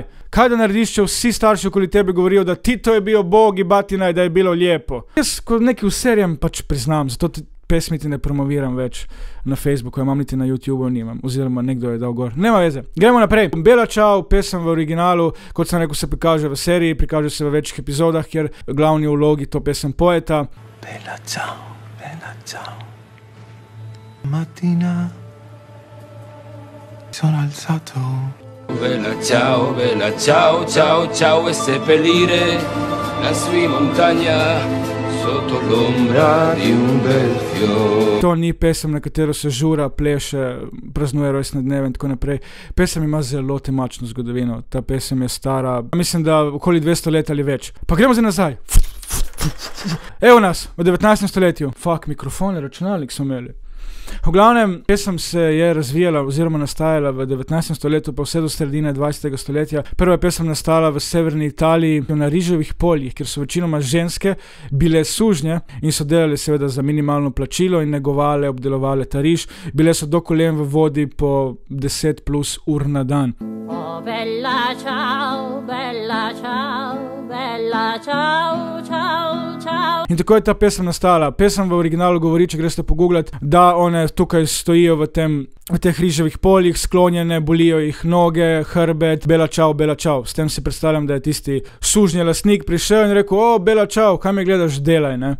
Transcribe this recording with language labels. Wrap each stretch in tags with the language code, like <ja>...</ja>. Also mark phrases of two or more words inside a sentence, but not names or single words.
<sl>Kaj da narediš, če vsi starši okoli tebe govorijo, da Tito je bil</sl> <hr>bog i batina</hr> <sl>in da je</sl> <hr>bilo lijepo?</hr> <sl>Jaz kot neki v serijam pač priznam, zato pesmi ti ne promoviram več na Facebooku, imam niti na YouTubeu nimam, oziroma nekdo je dal gor.</sl> <hr>Nema veze. Gremo naprej.</hr> <sl>Bella Ciao, pesem v originalu, kot sem rekel, se prikaže v seriji, prikaže se v večjih epizodah, kjer glavni vlogi to pesem poeta.</sl> <it>Bella ciao, bella ciao. Mattina sono alzato. Bella ciao, ciao, ciao e seppellire la sua montagna.</it> <sl>To ni pesem, na katero se žura, pleše, praznuje rojstne dneve in tako naprej. Pesem ima zelo temačno zgodovino. Ta pesem je stara, mislim, da okoli 200 let ali več. Pa gremo zdaj nazaj. Evo nas, v 19. stoletju. Fuck, mikrofone, računalnik so imeli. V glavnem, pesem se je razvijala oziroma nastajala v 19. stoletju pa vse do sredine 20. stoletja. Prva pesem nastala v severni Italiji na riževih poljih, kjer so večinoma ženske bile sužnje in so delali seveda za minimalno plačilo in negovale, obdelovale ta riž. Bile so do kolen v vodi po 10+ ur na dan.</sl> <it>Oh, bella ciao, bella ciao, bella ciao, ciao, ciao.</it> <sl>In tako je ta pesem nastala. Pesem v originalu govori, če greste pogooglati, da one tukaj stojijo v teh riževih poljih, sklonjene, bolijo jih noge, hrbet,</sl> <it>bela čau, bela čau.</it> <sl>S tem si predstavljam, da je tisti sužnji lastnik prišel in rekel, o,</sl> <it>bela čau,</it> <sl>kaj me gledaš, delaj, ne.</sl>